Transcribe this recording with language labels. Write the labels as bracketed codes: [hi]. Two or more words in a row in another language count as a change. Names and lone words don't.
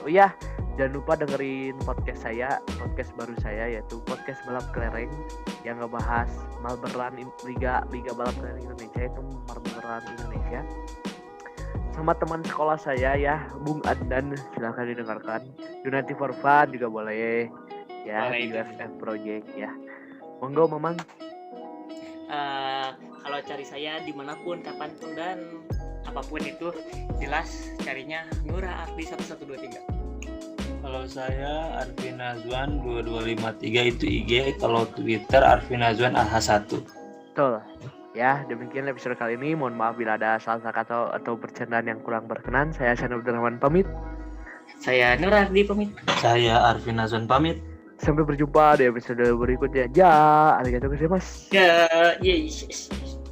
[id] Oh iya, jangan lupa dengerin podcast podcast baru saya, yaitu podcast balap kelereng yang ngebahas Malberan Liga Balap Kelereng Indonesia, itu Malberan Indonesia. Sama teman sekolah saya ya, Bung Andan, silahkan didengarkan. United for Fun juga boleh ya, Boleh di itu. UFF Project ya. Monggo Mamang. Kalau cari saya dimanapun, kapanpun dan apapun itu, jelas carinya Nura Ardi 1123. Kalau saya Arvin Azwan 2253 itu IG, kalau Twitter Arvin Azwan AH1. Betul. Ya, demikian episode kali ini. Mohon maaf bila ada salah kata atau bercandaan yang kurang berkenan. Saya Syahnul Abdurrahman pamit. Saya Nur Ardi pamit. Saya Arvin Azwan pamit. Sampai berjumpa di episode berikutnya. Ya, [ja] ありがとうございます. [id] Ya, yes.